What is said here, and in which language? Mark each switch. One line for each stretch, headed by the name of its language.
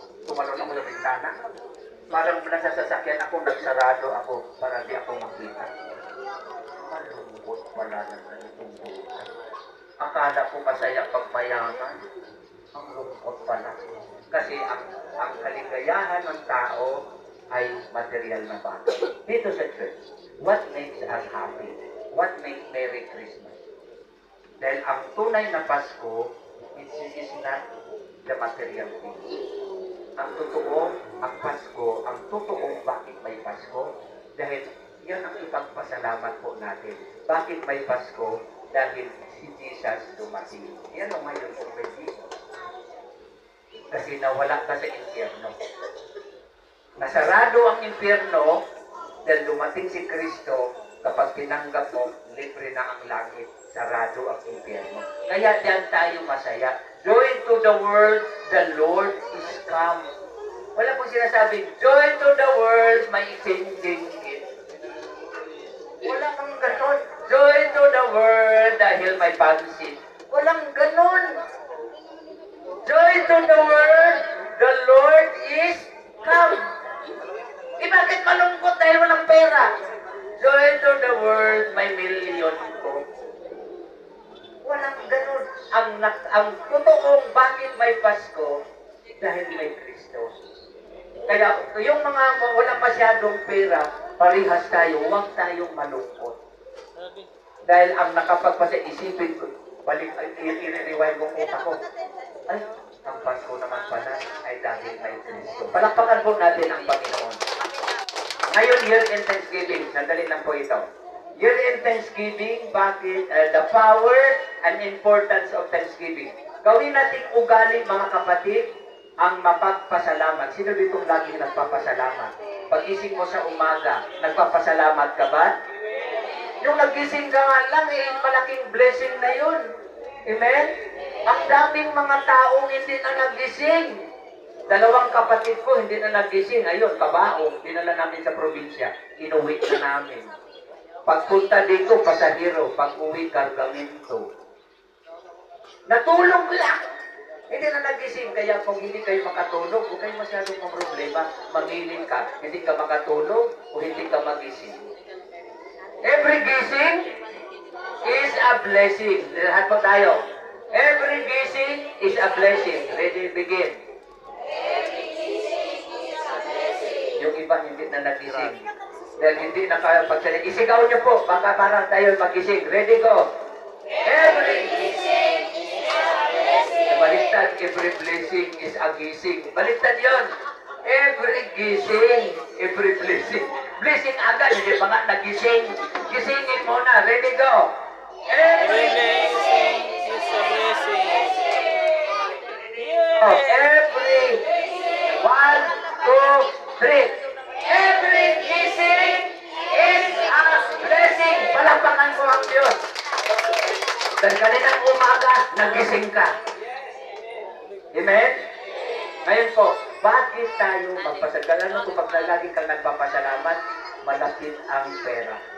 Filipino: Tumalon ako sa bintana. Parang nasasasakyan ako, nagsarado ako para di ako makita. Malungkot pala ng ganitong buhay. Akala ko masaya pag mayaman. Ang lungkot pala. Kasi ang kaligayahan ng tao ay material na bagay. Dito sa
English: church, what makes us happy? What makes Merry Christmas?
Filipino: Dahil ang tunay na Pasko,
English: is not the material things.
Filipino: Ang totoo, ang Pasko, ang totoong bakit may Pasko, dahil yan ang ipagpasalamat po natin. Bakit may Pasko? Dahil si Jesus dumating. Yan ang mayroon po kay Jesus. Kasi nawala ka sa impyerno. Nasarado ang impyerno dahil dumating si Kristo. Kapag tinanggap mo, libre na ang langit, sarado ang impyerno. Kaya diyan tayo masaya.
English: Joy to the world, the Lord is come.
Filipino: Wala pong sinasabing,
English: joy to the world, may changing it.
Filipino: Wala kang ganon.
English: Joy to the world,
Filipino: dahil may pansit. Walang ganon.
English: Joy to the world, the Lord is come.
Filipino: Bakit malungkot dahil walang pera?
English: Joy to the world,
Filipino: may milyon ko. Walang ganun. Ang totoong bakit may Pasko, dahil may Kristo. Kaya yung mga walang masyadong pera, parihas tayo, huwag tayong malungkot. Dahil ang nakapagpasa isipin ko, i-rewind ko utak ko. Ay, ang Pasko naman pala ay dahil may Kristo. Palakpakan po natin ang Panginoon. Ngayon,
English: year-end Thanksgiving.
Filipino: Sandali lang po ito. Year-end Thanksgiving, bakit?
English: The power and importance of Thanksgiving.
Filipino: Gawin nating ugali, mga kapatid, ang mapagpasalamat. Sino ditong lagi nagpapasalamat? Pag-ising mo sa umaga, nagpapasalamat ka ba? Yung nagising ka nga lang, malaking blessing na yun. Amen? Ang daming mga taong hindi na nagising. Dalawang kapatid ko hindi na nagising. Ayun, kabaong, dinala namin sa probinsya. Inuwi na namin. Pagpunta dito, pasahero. Pag-uwi, kargamento. Natulog lang. Hindi na nagising. Kaya kung hindi kayo makatulog, huwag kayo masyadong problema. Mangilin ka. Hindi ka makatulog o hindi ka magising.
English: Every gising is a blessing.
Filipino: Lahat po tayo.
English: Every gising is a blessing. Ready, begin.
Filipino: Yung iba hindi na nagising. Dahil hindi nakapagsalita. Isigaw niyo po, baka para tayo magising.
English: Ready, go! Every baliktad, every blessing is a gising.
Filipino: Baliktad yun.
English: Every gising, every blessing.
Filipino: Blessing agad, hindi pa nga nagising. Gisingin muna.
English: Ready, go. Every Blessing is a blessing. every 1, 2, 3. Every gising is a blessing.
Filipino: Palakpakan ko ang Diyos. Dahil kaninang umaga, nagising ka. Amen? Ngayon po, bakit tayo magpasalamat? Kung pag lagi kang nagpapasalamat, malapit ang pera.